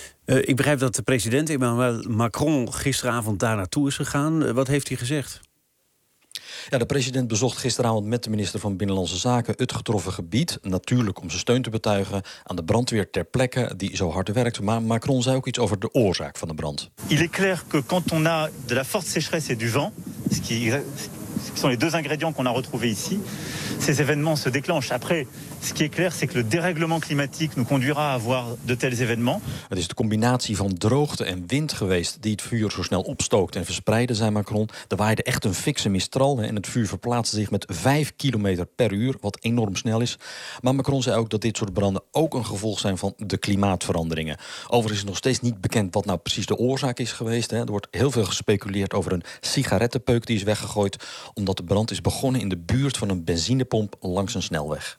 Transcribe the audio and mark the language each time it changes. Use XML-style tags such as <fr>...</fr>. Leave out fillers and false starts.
<nl>Ik begrijp dat de president Emmanuel Macron gisteravond daar naartoe is gegaan. Wat heeft hij gezegd? Ja, de president bezocht gisteravond met de minister van Binnenlandse Zaken het getroffen gebied. Natuurlijk om zijn steun te betuigen aan de brandweer ter plekke die zo hard werkt. Maar Macron zei ook iets over de oorzaak van de brand.</nl> <fr>Il est clair que quand on a de la forte sécheresse et du vent, ce qui sont les deux ingrédients qu'on a retrouvés ici, ces événements se déclenchent. Après, ce qui est clair, c'est que le dérèglement climatique nous conduira à avoir de tels événements.</fr> <nl>Het is de combinatie van droogte en wind geweest die het vuur zo snel opstookte en verspreidde, zei Macron. Er waaide echt een fikse mistral en het vuur verplaatste zich met 5 km/u, wat enorm snel is. Maar Macron zei ook dat dit soort branden ook een gevolg zijn van de klimaatveranderingen. Overigens is het nog steeds niet bekend wat nou precies de oorzaak is geweest. Er wordt heel veel gespeculeerd over een sigarettenpeuk die is weggegooid, omdat de brand is begonnen in de buurt van een benzinepomp langs een snelweg.</nl>